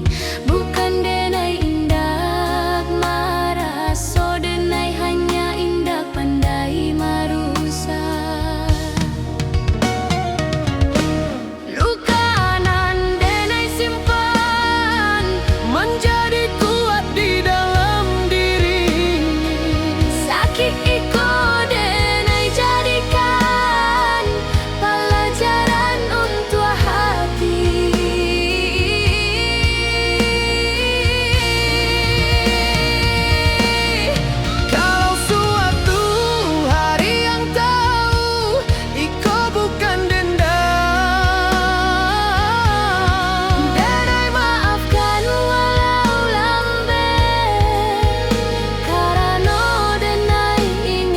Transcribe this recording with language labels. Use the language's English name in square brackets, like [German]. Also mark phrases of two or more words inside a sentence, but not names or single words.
[Minangkabau] Bukan denai indah marah, so denai hanya indah pandai merusak. Luka nan denai simpan [Indonesian] Menjadi kuat di dalam diri. [Minangkabau] sakit iko denai jadikan pelajaran untuk hati. [Indonesian] Kalau suatu hari yang tahu iko bukan dendam, [Minangkabau] Denai maafkan walau lambat, karena denai